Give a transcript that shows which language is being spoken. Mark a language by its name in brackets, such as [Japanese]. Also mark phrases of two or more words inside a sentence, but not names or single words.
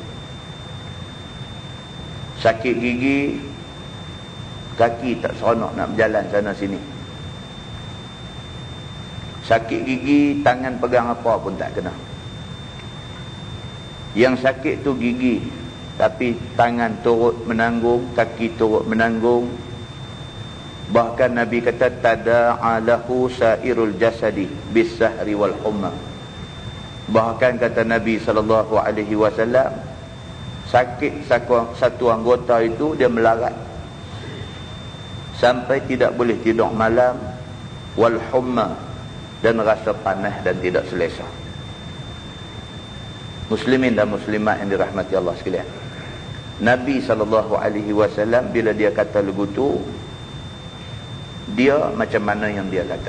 [Malay] Sakit gigi, kaki tak seronok nak berjalan sana sini. Sakit gigi, tangan pegang apa pun tak kena. Yang sakit tu gigi, tapi tangan turut menanggung, kaki turut menanggung. Bahkan Nabi kata, [Arabic] تداعى له سائر الجسد بالسهر والحمى. [Malay] Bahkan kata Nabi [Arabic] صلى الله عليه وسلم, [Malay] sakit satu anggota itu dia melarat sampai tidak boleh tidur malam, [Arabic] والحمى, [Malay] dan rasa panas dan tidak selesa. Muslimin dan muslimat yang dirahmati Allah sekalian, Nabi [Arabic] صلى الله عليه وسلم [Malay] bila dia kata lagu tu, dia macam mana yang dia kata?